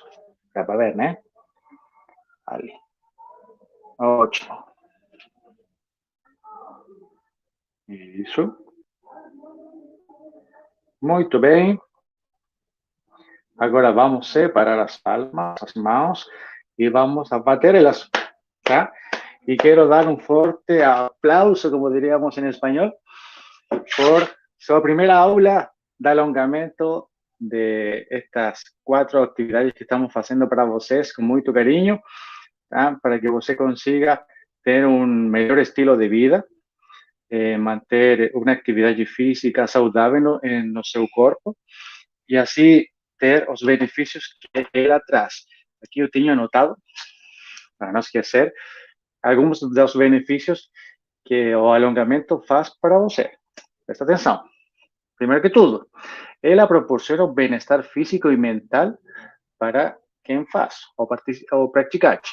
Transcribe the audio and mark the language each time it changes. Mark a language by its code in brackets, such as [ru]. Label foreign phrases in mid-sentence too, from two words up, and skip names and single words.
[pt] Dá para ver, né? Ali. Ótimo. Isso. Muito bem. Agora vamos separar as palmas, as mãos, e vamos a bater elas, tá? [es] Y quiero dar un fuerte aplauso, como diríamos en español, por su primera aula de alongamento de estas 4 actividades que estamos haciendo para vocês con mucho cariño, ¿tá? Para que [pt] você consiga [es] tener un mejor estilo de vida, manter una actividad física [pt] saudável no seu corpo [es] y así [pt] ter os benefícios que ela traz. Aqui eu tenho anotado, para não esquecer, alguns dos benefícios que o alongamento faz para você. Presta atenção. Primeiro que tudo, ela proporciona o bem-estar físico e mental para quem faz ou praticante.